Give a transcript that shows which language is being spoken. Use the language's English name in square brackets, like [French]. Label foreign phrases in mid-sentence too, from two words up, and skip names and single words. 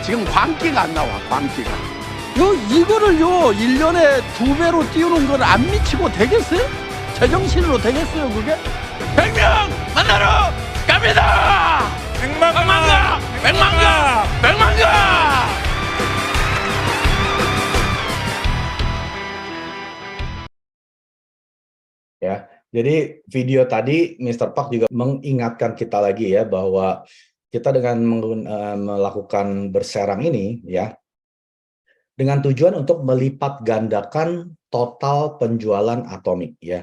[Korean] 지금 광기가 안 나와, 광기가. 이거를요 1년에 2배로 띄우는 걸 안 미치고 되겠어요? 제정신으로 되겠어요 그게? 100명 만나러 갑니다! 100만가! 100만가! 100만가! [Indonesian] Ya, jadi video tadi Mr. Park juga mengingatkan kita lagi ya bahwa kita dengan melakukan berserang ini ya dengan tujuan untuk melipat gandakan total penjualan Atomi ya.